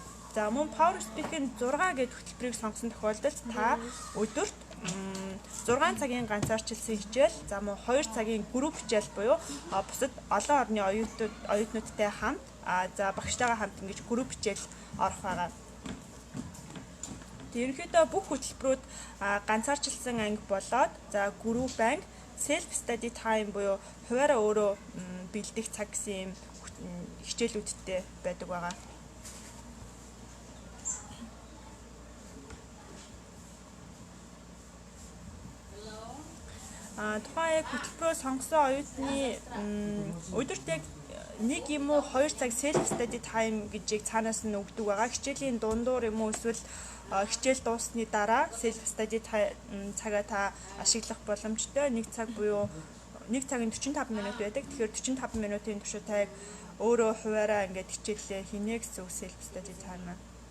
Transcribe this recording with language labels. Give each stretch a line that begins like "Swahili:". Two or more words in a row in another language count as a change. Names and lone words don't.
Mongolian: За мөн Power Speaking 6 гэдэг хөтөлбөрийг сонгосон тохиолдолд та өдөрт 6 цагийн ганцаарчлсан хичээл, за мөн 2 цагийн групп хичээл буюу бусад олон орны оюутнуудтай хамт за багштайгаа хамт ингэж групп хичээл орох байгаа. Ерөнхийдөө бүх хөтөлбөрүүд ганцаарчлсан анги болоод за групп анги,
English: self study time
Mongolian: буюу хуваараа өөрөө бэлдэх цаг гэсэн юм хичээлүүдтэй байдаг байгаа. Тухайн яг хөтөлбөрөө сонгосон оюутны өдөрт яг 1 юм уу 2 цаг
English: self study time
Mongolian: гэж цаанаас нь өгдөг байгаа. Хичээлийн дундуур юм уу эсвэл хичээл дууссаны дараа
English: self study
Mongolian: цагаа та ашиглах боломжтой. 1 цаг буюу 1 цагийн 45 минут байдаг. Тэгэхээр 45 минутын туршид та яг өөрөө хуваараа ингээд хичээлээ хийнэ гэсэн үг
English: self study time
Mongolian: маань.